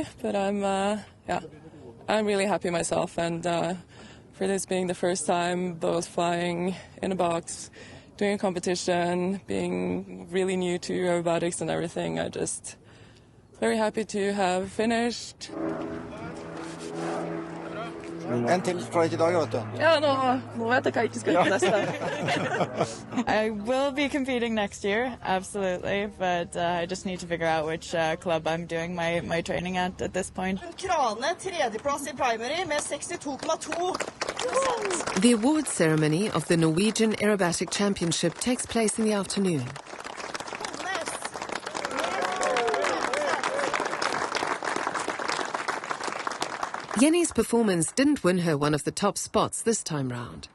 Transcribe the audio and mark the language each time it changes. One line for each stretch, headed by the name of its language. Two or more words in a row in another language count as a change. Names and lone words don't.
English: But I'm really happy myself, and for this being the first time both flying in a box, doing a competition, being really new to aerobatics and everything, I just very happy to have finished.
Norwegian: En til flight I dag, vet du. Ja, nå vet jeg hva jeg ikke skal gjøre neste.
English: I will be competing next year, absolutely, but I just need to figure out which club I'm doing my training at this point.
Norwegian: Krane, tredjeplass I primary med 62,2%.
English: The award ceremony of the Norwegian Aerobatic Championship takes place in the afternoon. Jenny's performance didn't win her one of the top spots this time round.